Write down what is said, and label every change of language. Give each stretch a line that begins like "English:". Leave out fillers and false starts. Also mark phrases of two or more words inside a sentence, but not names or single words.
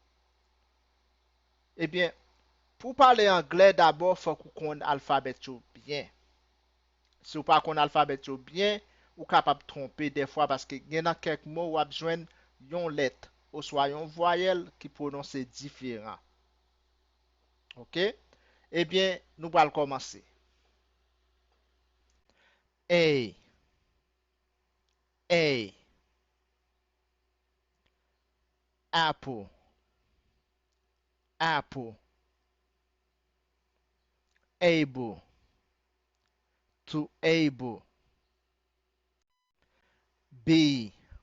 Haitian Creole: Ebyen, pou pale Anglè d'abord fòk ou kon alfabet yo byen. Si ou pa kon alfabet yo byen, ou kapab trompe defwa paske gen nan kek mò wap jwenn yon let, oswa yon voyel ki prononse diferan. Ok? Ebyen, nou pral komanse.
English: A, A, apple, apple, able, to able, B,